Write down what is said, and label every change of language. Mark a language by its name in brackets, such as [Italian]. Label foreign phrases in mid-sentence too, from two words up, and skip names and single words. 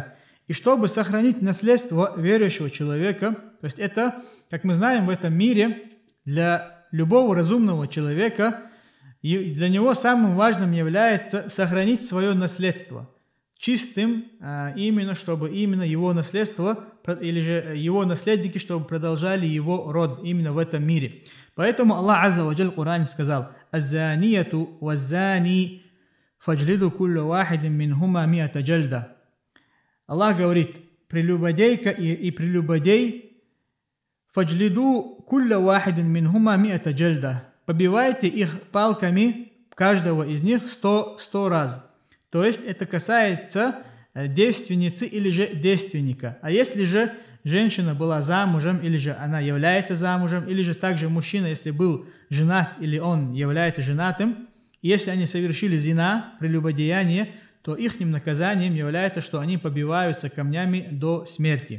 [Russian] И чтобы сохранить наследство верующего человека, то есть это, как мы знаем, в этом мире для любого разумного человека, и для него самым важным является сохранить свое наследство чистым, именно чтобы именно его наследство или же его наследники, чтобы продолжали его род именно в этом мире. Поэтому Аллах [Arabic] عز وجل [Russian] в Коране сказал: [Arabic] «الزانية والزاني فاجلدوا كل واحد منهما مائة جلدة». [Russian] Аллах говорит: прелюбодейка и прелюбодей, [Arabic] فاجلدوا كل واحد منهما مائة جلدة. [Russian] Побивайте их палками, каждого из них 100 раз. То есть это касается девственницы или же девственника. А если же женщина была замужем, или же она является замужем, или же также мужчина, если был женат, или он является женатым, если они совершили зина, прелюбодеяние, то их наказанием является, что они побиваются камнями до смерти.